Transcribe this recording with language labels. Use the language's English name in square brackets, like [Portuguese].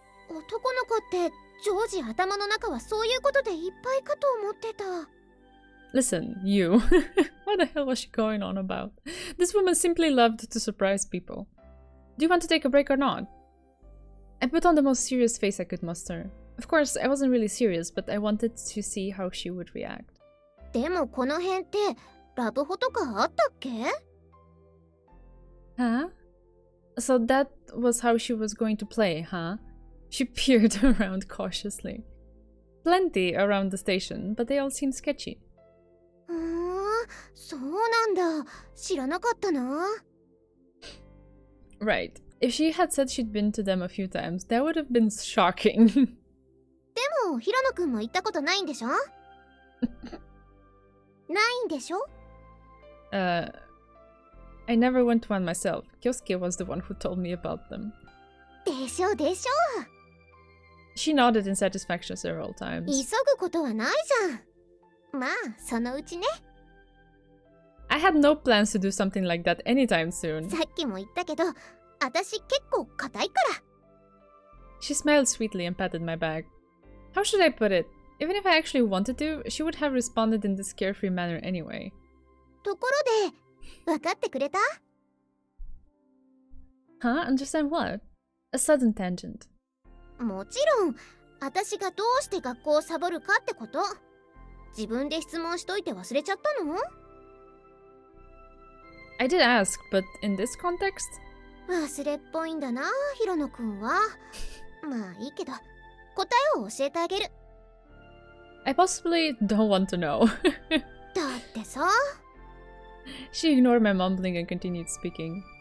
[Japanese] 男の子って常時頭の中はそういうことでいっぱいかと思ってた。 [English] Listen, you. What the hell was she going on about? This woman simply loved to surprise people. Do you want to take a break or not? I put on the most serious face I could muster. Of course, I wasn't really serious, but I wanted to see how she would react. [Japanese] でもこの辺ってラブホとかあったっけ? Huh? [English] So that was how she was going to play, huh? She peered around cautiously. Plenty around the station, but they all seemed sketchy. [Japanese] そうなんだ。知らなかったな。 [English] Right. If she had said she'd been to them a few times, that would have been shocking. [Japanese] でも、ヒロノくんも行ったことないんでしょ? ないんでしょ? [English] I never went to one myself. Kyosuke was the one who told me about them. [Japanese] でしょでしょ. [English] She nodded in satisfaction several times. [Japanese] 急ぐことはないじゃん。まあ、そのうちね。 [English] I had no plans to do something like that anytime soon. [Japanese] さっきも言ったけど、私結構硬いから。 [English] She smiled sweetly and patted my back. How should I put it? Even if I actually wanted to, she would have responded in this carefree manner anyway. [Japanese] ところで、分かってくれた? [English] Huh? Understand what? A sudden tangent. [Japanese] もちろん、私がどうして学校をサボるかってこと。自分で質問しといて忘れちゃったの? [English] I did ask, but in this context? [Japanese] 忘れっぽいんだな、ヒロノくんは。まあいいけど、答えを教えてあげる。 [English] I possibly don't want to know. [Japanese] だってさ。 [English] She ignored my mumbling and continued speaking.